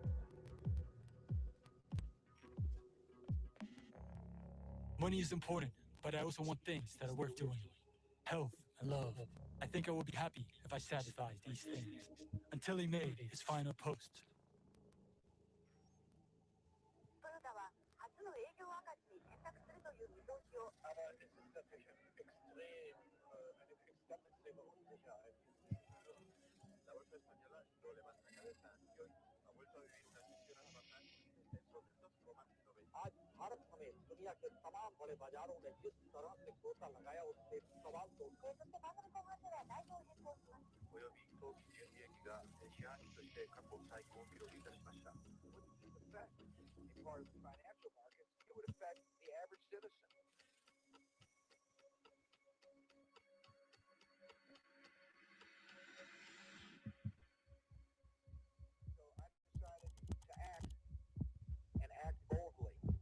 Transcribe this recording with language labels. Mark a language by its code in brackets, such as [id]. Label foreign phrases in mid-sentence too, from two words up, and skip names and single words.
[en] Money is important, But I also want things that are worth doing. Health and love. I think I would be happy if I satisfied these things. Until he made his final post. [ja] トヨタは初の営業赤字に転落するという見通しを [hi] आज भारत समेत दुनिया के तमाम बड़े बाजारों में जिस तरह से गोता लगाया उससे सवाल तो [ja] そしてバブル後半では内容を変更しますおよび当期純利益が四半期として過去最高記録いたしました。 [en] in part of the financial markets, it would affect the average citizen. So I decided to act and act boldly.